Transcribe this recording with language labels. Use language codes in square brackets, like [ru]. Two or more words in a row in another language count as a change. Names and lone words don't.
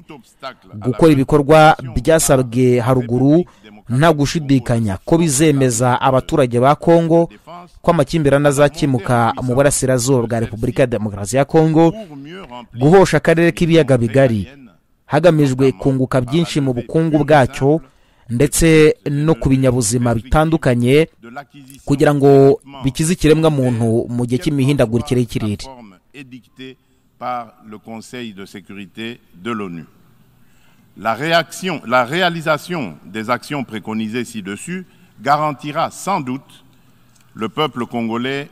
[rw] Gukora ibikorwa byasabwe haruguru nta gushidikanya ko bizemeza abaturage ba Kongo ko amakimbirane azakemuka mu burasirazuba bwa Repubulika ya Demokarasi ya Kongo, guhosha akarere k'ibiyaga bigari hagamijwe kunguka byinshi mu bukungu bwacyo ndetse no ku binyabuzima bitandukanye kugira ngo bikize ikiremwa muntu mu gihe cy'imihindagurikire y'ikirere. [fr] Par le Conseil de sécurité de l'ONU. La réalisation des actions préconisées ci-dessus garantira sans doute le peuple congolais